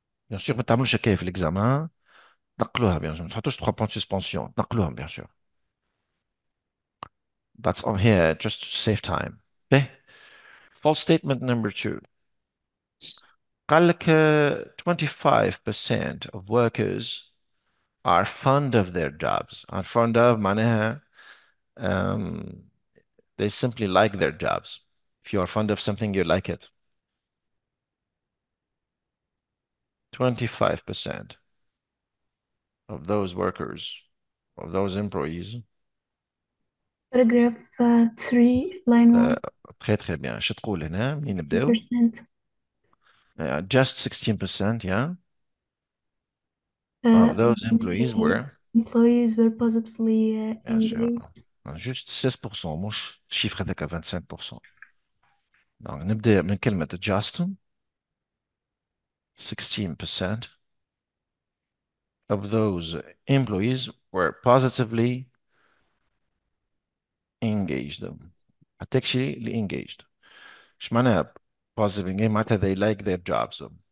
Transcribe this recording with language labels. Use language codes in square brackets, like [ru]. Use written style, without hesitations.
[fr] Bien sûr [ar] ما تعملوش هكايا في الاكزامان. نقلوها [fr] bien sûr. [ar] ما تحطوش [fr] 3 points de suspension. [ar] نقلوهم [fr] bien sûr. [en] That's on here just to save time. Okay. False statement number 2. [ar] قال لك [en] 25% of workers are fond of their jobs. Are fond of [ar] معناها [en] they simply like their jobs. If you are fond of something, you like it. 25% of those workers, of those employees. Paragraph 3, line 1. [fr] très très bien. [ar] شو تقول هنا؟ منين نبداو؟ [en] 16%. Just 16%, yeah, Uh, of those employees were. employees were positively [fr] Bien sûr. [en] engaged. [ar] Juste 16%, مش الشيفر هذاك 25%. Donc نبدأ من كلمة just. [en] 16% of those employees were positively engaged. Actually engaged. [ar] ايش معناها [en] positive engaged؟ [ar] معناتها [en] they like their jobs.